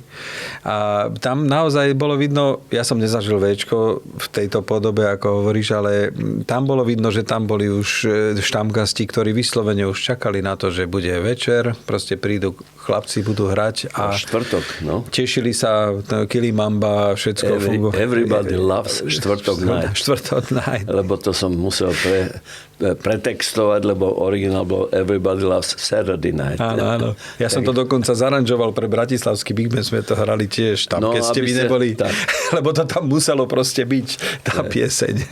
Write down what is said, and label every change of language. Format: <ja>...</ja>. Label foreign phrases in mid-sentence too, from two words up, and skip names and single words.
<sk>A tam naozaj bolo vidno, ja som nezažil Véčko v tejto podobe, ako hovoríš, ale tam bolo vidno, že tam boli už štamgasti, ktorí vyslovene už čakali na to, že bude večer, proste prídu chlapci, budú hrať a štvrtok, no. Tešili sa, Kilimamba, všetko fungovalo.</sk> <en>Everybody loves štvrtok night. Štvrtok night.</en> <sk>Lebo to som musel pretextovať, lebo originál bol</sk> <en>Everybody loves Saturday night.</en> <sk>Áno. Ja som to dokonca zaranžoval pre bratislavský Big Band, sme to hrali tiež tam, keď ste vy neboli. Lebo to tam muselo proste byť, tá pieseň.</sk>